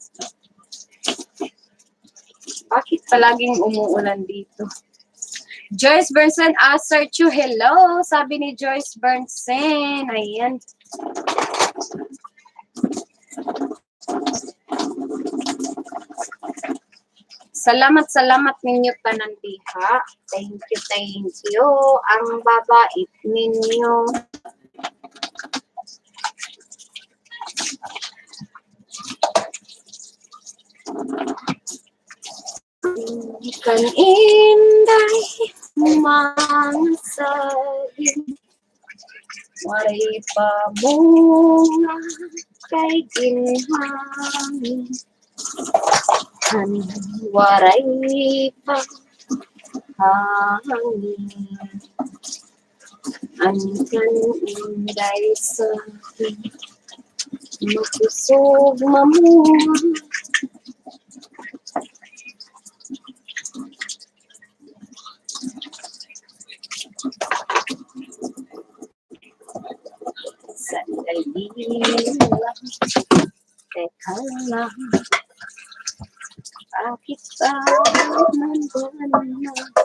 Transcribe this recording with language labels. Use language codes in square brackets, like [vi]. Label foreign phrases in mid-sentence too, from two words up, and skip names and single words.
[tl] Bakit palaging umuulan dito? Joyce Bernsen, [en] search you. [tl] Hello, sabi ni Joyce Bernsen. [ceb] Ayan. Salamat ninyo tanan diha. [en] Thank you. [tl] Ang babait ninyo. [war] Kan inday mangsagin, waray pa bunga kay ginhangin. Kan waray pa hangin, an kan inday sagin, makusog mamunga. [tl] Sandali lang, teka lang, bakit ba nandun na?